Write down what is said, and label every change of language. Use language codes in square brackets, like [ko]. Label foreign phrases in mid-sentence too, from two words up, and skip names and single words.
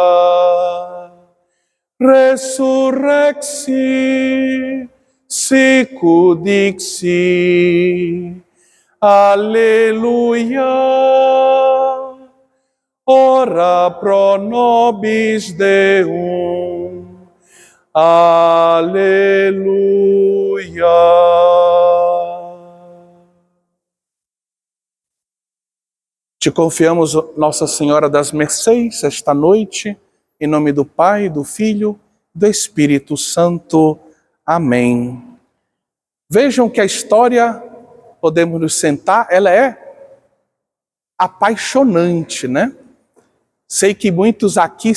[la] resurrexi, sicut dixi, alleluia, ora pro nobis Deum, alleluia. [pt] Te confiamos, Nossa Senhora das Mercês, esta noite, em nome do Pai, do Filho, do Espírito Santo. Amém. Vejam que a história, podemos nos sentar, ela é apaixonante, Sei que muitos aqui